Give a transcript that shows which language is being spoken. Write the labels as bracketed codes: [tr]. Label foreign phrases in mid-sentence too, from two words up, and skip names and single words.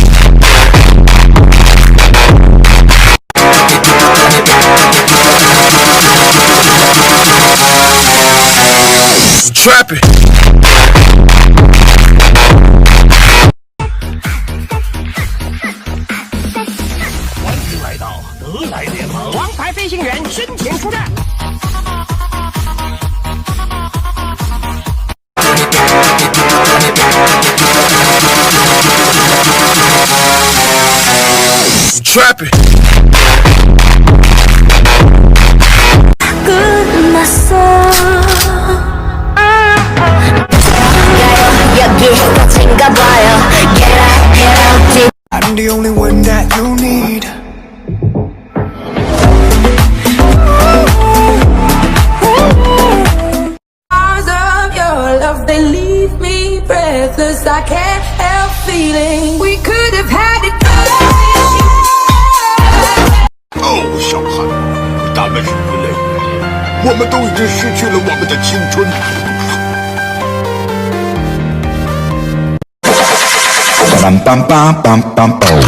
[en] Trapping. [zh] 欢迎来到德莱联盟，王牌飞行员申请出战。 [en] Trapping. I'm the only one that you need. Stars of your love, they leave me breathless. I can't help feeling we could have had it all. [zh] 哦，小汉，咱们是一类人，我们都已经失去了我们的青春。 Bam bam bam bam bam bam.